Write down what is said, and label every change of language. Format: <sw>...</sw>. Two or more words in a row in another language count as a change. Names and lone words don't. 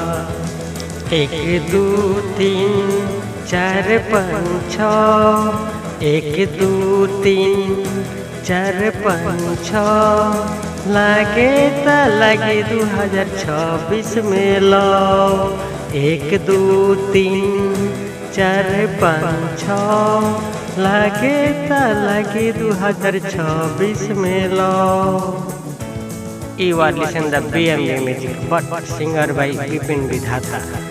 <bho>1 2 3 4 5 6, 1 2 3 4 5 6, लागे त लागे 2026 में लो। 1 2 3 4 5 6, लागे त लागे 2026 में लो।</bho> <en>You are listening to BMB Music, but singer by Bipin विधाता।</en>